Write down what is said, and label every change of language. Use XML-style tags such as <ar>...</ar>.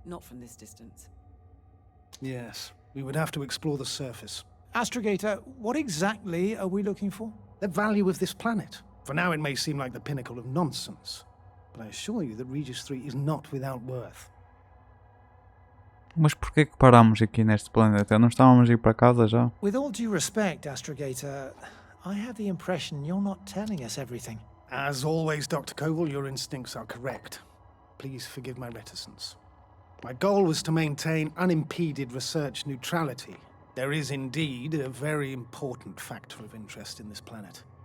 <en>Not from this distance. Yes, we would have to explore the surface. Astrogator, what exactly are we looking for? The value of this planet. For now, it may seem like the pinnacle of nonsense, but I assure you that Regis 3 is not without worth.</en> <pt>Mas porquê que paramos aqui neste planeta? Não estávamos a ir para casa já?</pt> <en>With all due respect, Astrogator, I have the impression you're not telling us everything. As always, Dr. Koval, your instincts are correct. Please forgive my reticence. My goal was to maintain unimpeded research neutrality. There is indeed a very important factor of interest in this planet.</en>